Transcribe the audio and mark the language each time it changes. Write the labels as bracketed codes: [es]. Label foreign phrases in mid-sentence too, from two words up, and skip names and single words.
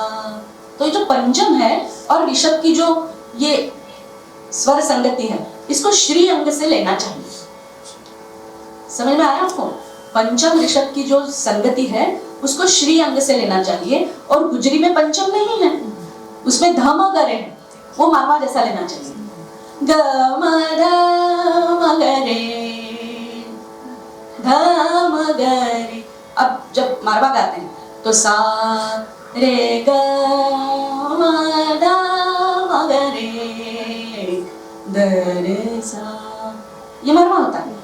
[hi] तो ये जो पंचम है और ऋषभ की जो ये स्वर संगति है, इसको श्री अंग से लेना चाहिए। समझ में आया आपको? पंचम ऋषभ की जो संगति है उसको श्री अंग से लेना चाहिए, और गुजरी में पंचम नहीं है, उसमें धम गरे है, वो मारवा जैसा लेना चाहिए। ग म ध म ग रे, ध म ग रे। अब जब मारवा गाते हैं तो सा रे ग म ध म ग रे द रे सा, ये मारवा होता है।